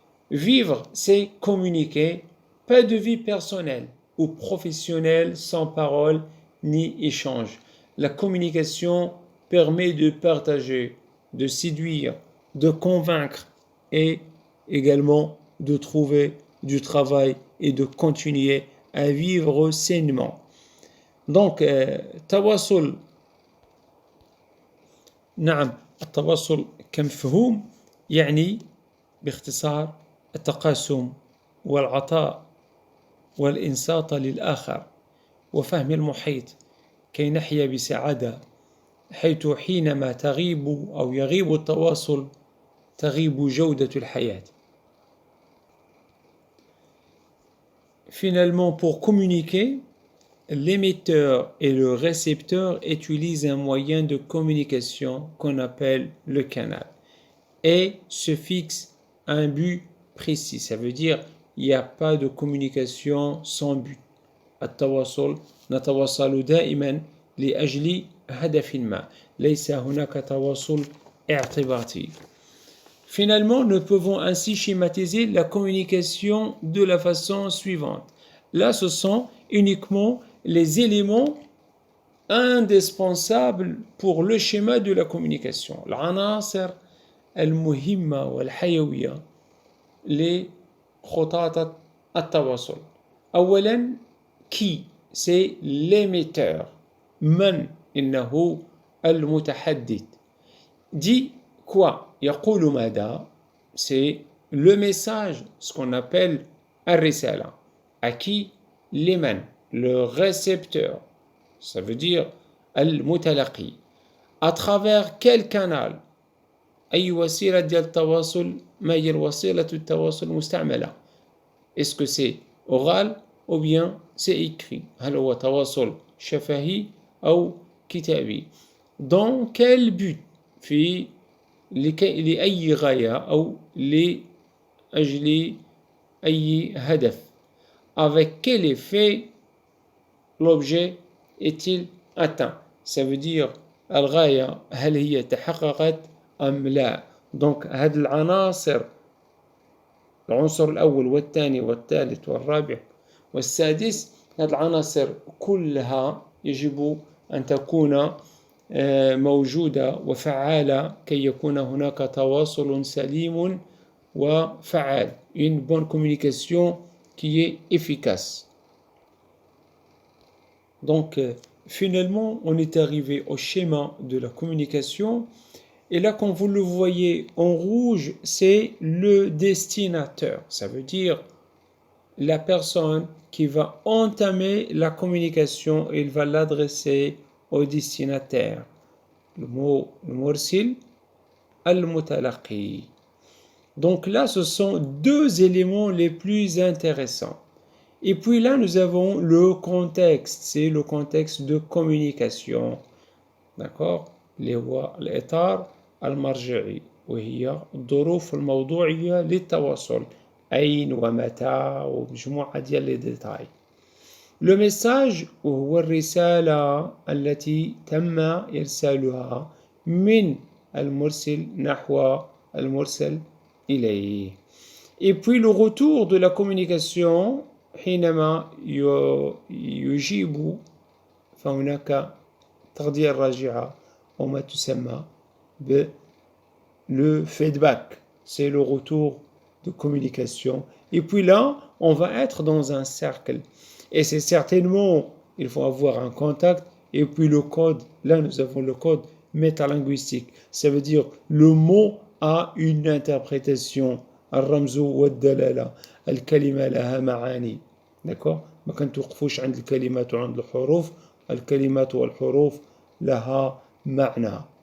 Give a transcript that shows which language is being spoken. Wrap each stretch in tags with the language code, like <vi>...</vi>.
<fr>Vivre, c'est communiquer, pas de vie personnelle ou professionnelle sans parole ni échange. La communication permet de partager, de séduire, de convaincre et également de trouver du travail et de continuer à vivre sainement.</fr> <ar>Donc, التواصل نعم التواصل كمفهوم يعني باختصار التقاسم والعطاء والإنصات للآخر وفهم المحيط كي نحيا بسعادة، حيث حينما تغيب أو يغيب التواصل تغيب جودة الحياة.</ar> <fr>Finalement, pour communiquer, l'émetteur et le récepteur utilisent un moyen de communication qu'on appelle le canal et se fixent un but précis. Ça veut dire il n'y a pas de communication sans but.</fr> <ar>التواصل نتواصل دائما لأجل هدف ما. ليس هناك تواصل اعتباطي.</ar> <fr>Finalement, nous pouvons ainsi schématiser la communication de la façon suivante. Là, ce sont uniquement les éléments indispensables pour le schéma de la communication.</fr> <ar>العناصر المهمة والحيوية لخطاط التواصل. أولا</ar> <fr>qui c'est l'émetteur.</fr> <ar>من إنه المتحدث.</ar> <fr>dit quoi</fr> <ar>يقول ماذا</ar> <fr>c'est le message, ce qu'on appelle</fr> <ar>الرسالة.</ar> <fr>à qui</fr> <ar>لمن</ar> <fr>le récepteur, ça veut dire</fr> <ar>المتلقي.</ar> <fr>à travers quel canal</fr> <ar>أي وسيلة ديال التواصل ما هي وسيلة التواصل المستعملة.</ar> <fr>est-ce que c'est oral ou bien c'est écrit.</fr> <ar>هل هو تواصل شفهي أو كتابي.</ar> <fr>dans quel but</fr> <ar>في لأي غاية أو لأجل أي هدف.</ar> <fr>avec quel effet l'objet est-il atteint. ça veut dire</fr> <ar>الغاية هل هي تحققت أم لا. donc هذه العناصر العنصر الأول والثاني والثالث والرابع والسادس هذه العناصر كلها يجب أن تكون موجودة وفعالة كي يكون هناك تواصل سليم وفعال.</ar> <fr>une bonne communication qui est efficace. donc finalement on est arrivé au schéma de la communication. Et là, quand vous le voyez en rouge, c'est le destinataire. Ça veut dire la personne qui va entamer la communication, il va l'adresser au destinataire. Le mot</fr> <ar>المرسل المتلقي.</ar> <fr>donc là, ce sont deux éléments les plus intéressants. Et puis là, nous avons le contexte. C'est le contexte de communication.</fr> <ar>d'accord اللي هو الإطار المرجعي وهي الظروف الموضوعية للتواصل أين ومتى ومجموعة ديال لي ديتاي. لو ميساج وهو الرسالة التي تم إرسالها من المرسل نحو المرسل إليه.</ar> <fr>Et puis le retour de la communication</fr> <ar>حينما يجيب فهناك تغذية راجعة وما تسمى</ar> <fr>le feedback, c'est le retour de communication. Et puis là, on va être dans un cercle. Et c'est certainement, il faut avoir un contact. Et puis le code, là nous avons le code métalinguistique. Ça veut dire le mot a une interprétation.</fr> <ar>الرمز والدلالة. الكلمة لها معاني. d'accord ما كنتوقفوش عند الكلمات وعند الحروف. الكلمات والحروف لها معنى.</ar>